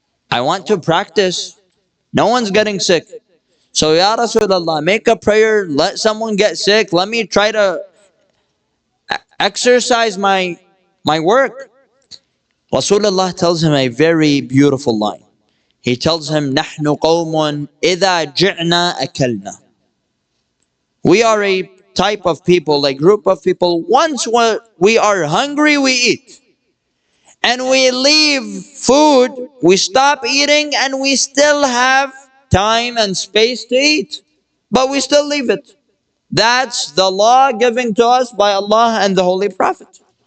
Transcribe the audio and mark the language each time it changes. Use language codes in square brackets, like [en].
[en] I want to practice. No one's getting sick. So Ya Rasulullah, make a prayer, let someone get sick, let me try to exercise my work. Rasulullah tells him a very beautiful line. He tells him, [ar] نَحْنُ قَوْمٌ إِذَا جِعْنَا أَكَلْنَا. [en] We are a type of people, a group of people, once we are hungry, we eat. And we leave food, we stop eating, and we still have time and space to eat. But we still leave it. That's the law given to us by Allah and the Holy Prophet.